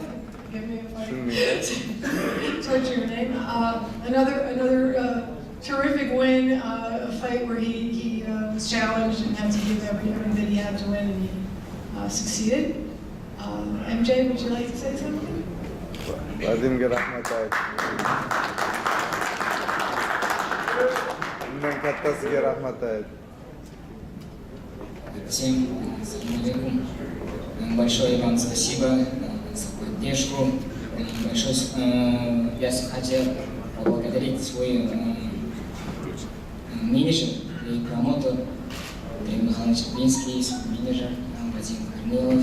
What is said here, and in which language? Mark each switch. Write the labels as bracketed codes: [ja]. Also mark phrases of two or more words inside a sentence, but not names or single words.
[en] Forgive me if I torture your name. Another terrific win, a fight where he was challenged and had to give everything that he had to win, and he succeeded. MJ, would you like to say something? [uz] Vadimga rahmat ayt. Undan kattasiga rahmat ayt. [ru] Всем алейкум. Большое вам спасибо за поддержку. Большое я хотел поблагодарить свой менеджер и промоутер Дмитрий Михайлович Блинский, менеджер Вадим Корнилов.